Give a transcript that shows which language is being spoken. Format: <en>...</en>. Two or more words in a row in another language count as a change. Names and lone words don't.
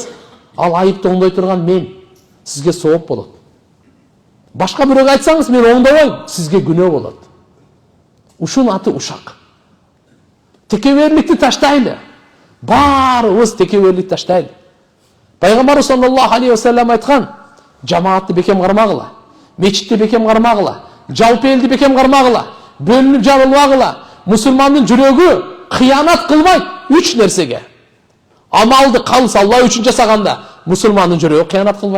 <ky>Ал айыпты оңдой турган мен, сизге сооп болот. Башка бирөөгө айтсаңыз, мен оңдобойм, сизге күнөө болот. Ушунун аты ушак. Текеберликти таштайлы. Баарыбыз текеберликти таштайлы. Пайгамбар</ky> <ar>صلى الله عليه وسلم</ar> <ky>айткан, жамаатты бекем кармагыла, мечитти бекем кармагыла, жалпы элди бекем кармагыла, бөлүнүп жабылбагыла. Мусулмандын жүрөгү кыянат кылбайт 3 нерсеге. Амалды калыс Алла үчүн жасаганда мусулмандын жүрөгү кыянат кылбайт.</ky>